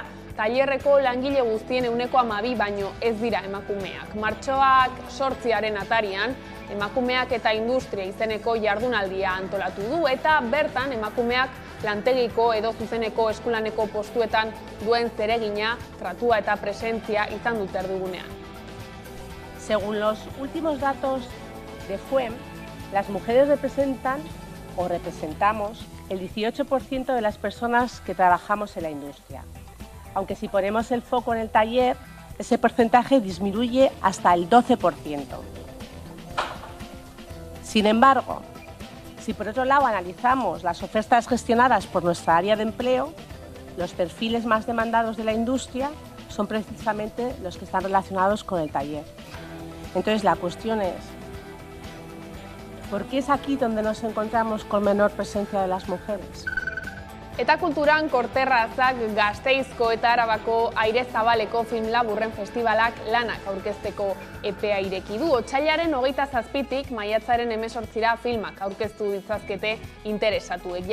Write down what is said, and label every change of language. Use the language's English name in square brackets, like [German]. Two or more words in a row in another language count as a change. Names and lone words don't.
[Basque] Tailerreko langile guztien 12% baino ez dira emakumeak. Martxoak 8 atarian, emakumeak eta industria izeneko jardunaldia antolatu du eta bertan emakumeak lantegiko edo zuzeneko eskulaneko postuetan duen zeregina, tratua eta presentzia izan dute erdigunean. [Spanish] Según los últimos datos de FUEM, las mujeres representan o representamos el 18% de las personas que trabajamos en la industria. Aunque si ponemos el foco en el taller, ese porcentaje disminuye hasta el 12%. Sin embargo, si por otro lado analizamos las ofertas gestionadas por nuestra área de empleo, los perfiles más demandados de la industria son precisamente los que están relacionados con el taller. Entonces la cuestión es, ¿por qué es aquí donde nos encontramos con menor presencia de las mujeres? [Basque] Eta kulturan Korterrazak Gasteizko eta Arabako Aire Zabaleko film laburren festivalak lanak aurkezteko epea ireki du. Otsailaren 27tik maiatzaren 18ra filmak aurkeztu ditzazkete interesatuek.